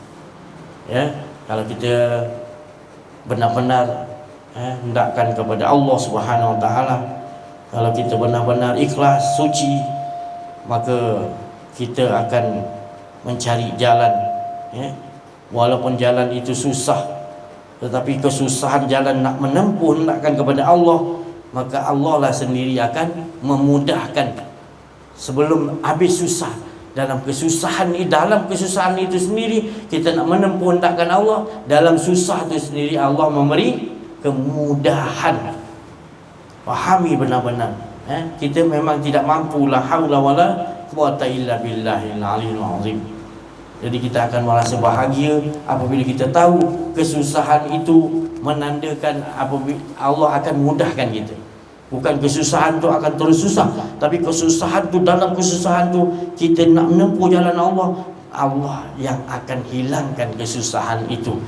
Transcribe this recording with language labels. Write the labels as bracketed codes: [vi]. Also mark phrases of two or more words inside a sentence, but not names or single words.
[ms] Ya, kalau kita benar-benar hendakkan kepada Allah [ar] سبحانه وتعالى, [ms] kalau kita benar-benar ikhlas, suci, maka kita akan mencari jalan, walaupun jalan itu susah, tetapi kesusahan jalan nak menempuh hendakkan kepada Allah, maka Allah lah sendiri akan memudahkan. Sebelum habis susah, dalam kesusahan itu sendiri kita nak menempuh hendakkan Allah, dalam susah itu sendiri Allah memberi kemudahan. Fahami benar-benar, kita memang tidak mampu, [ar] لا حول ولا قوة إلا بالله العلي العظيم. [ms] Jadi kita akan merasa bahagia apabila kita tahu kesusahan itu menandakan apabila Allah akan mudahkan kita. Bukan kesusahan tu akan terus susah, tapi kesusahan tu, dalam kesusahan tu kita nak menempuh jalan Allah, Allah yang akan hilangkan kesusahan itu.